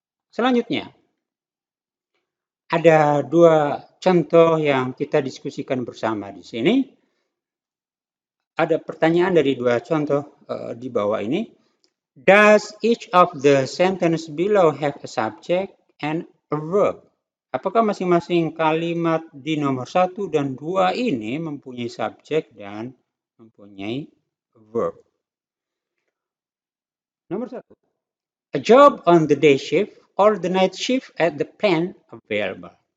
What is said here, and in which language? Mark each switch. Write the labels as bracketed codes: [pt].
[id] Selanjutnya, ada dua contoh yang kita diskusikan bersama di sini. Ada pertanyaan dari dua contoh di bawah ini. [en] Does each of the sentence below have a subject and a verb? [id] Apakah masing-masing kalimat di nomor 1 dan 2 ini mempunyai subjek dan mempunyai verb? [en] Nomor 1. A job on the day shift or the night shift at the plant available.